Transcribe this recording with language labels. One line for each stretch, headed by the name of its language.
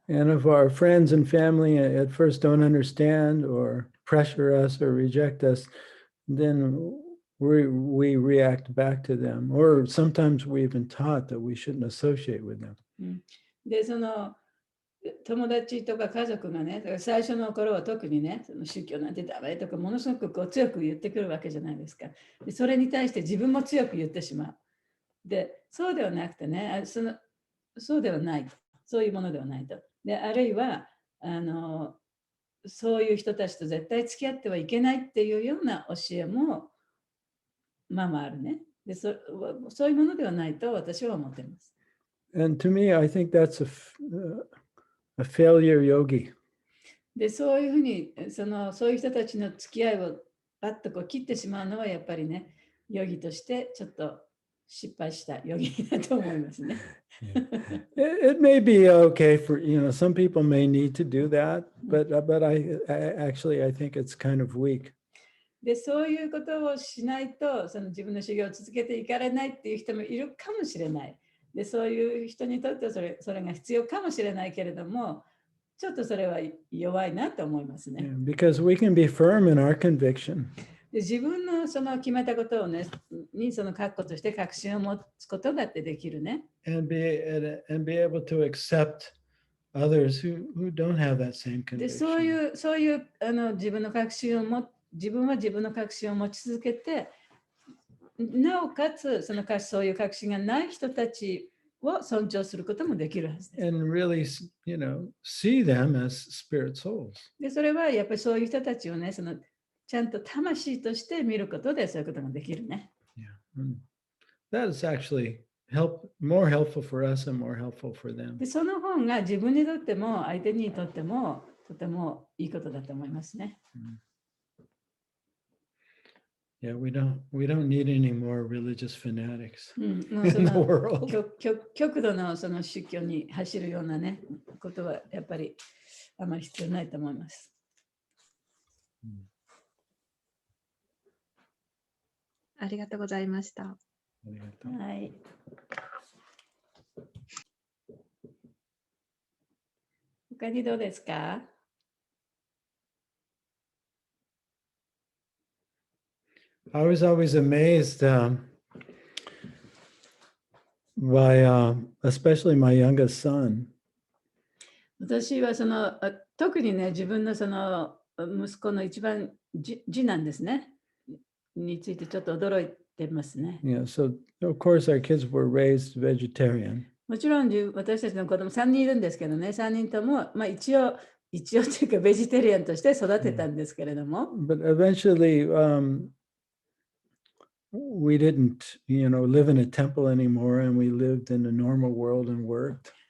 English: And if our friends and family at first don't understand or pressure us or reject us, then we react back to them. Or sometimes we even taught that we shouldn't associate with them.
Japanese: で、友達とか家族がね、最初の頃は特にね、その宗教なんてダメとか、ものすごく強く言ってくるわけじゃないですか。で、それに対して自分も強く言ってしまう。で、そうではなくてね、そうではない。そういうものではないと。で、あるいは、そういう人たちと絶対付き合ってはいけないっていうような教えも、まああるね。で、そういうものではないと私は思っています。
English: And to me, I think that's a failure yogi.
Japanese: で、そういうふうに、そういう人たちの付き合いをバッと切ってしまうのはやっぱりね、ヨギとしてちょっと失敗したヨギだと思いますね。
English: It may be okay for, some people may need to do that, but I think it's kind of weak.
Japanese: で、そういうことをしないと、自分の修行を続けていかれないっていう人もいるかもしれない。で、そういう人にとってはそれが必要かもしれないけれども、ちょっとそれは弱いなと思いますね。
English: Because we can be firm in our conviction.
Japanese: で、自分の決めたことをね、確固として確信を持つことだってできるね。
English: And be able to accept others who don't have that same conviction.
Japanese: で、そういう自分は自分の確信を持ち続けて、なおかつそういう確信がない人たちを尊重することもできるはずです。
English: And really, see them as spirit souls.
Japanese: で、それはやっぱりそういう人たちをね、ちゃんと魂として見ることでそういうことができるね。
English: Yeah. That is actually more helpful for us and more helpful for them.
Japanese: で、その方が自分にとっても相手にとってもとてもいいことだと思いますね。
English: Yeah, we don't need any more religious fanatics
Japanese: もう
English: in the world.
Japanese: 極度の宗教に走るようなね、ことはやっぱりあまり必要ないと思います。ありがとうございました。はい。他にどうですか？
English: I was always amazed by especially my youngest son.
Japanese: 私は特にね、自分の息子の一番次男ですね。についてちょっと驚いてますね。
English: Yeah, so of course our kids were raised vegetarian.
Japanese: もちろん私たちの子供3人いるんですけどね、3人とも、一応というかベジタリアンとして育てたんですけれども。
English: But eventually we didn't, live in a temple anymore, and we lived in a normal world and worked.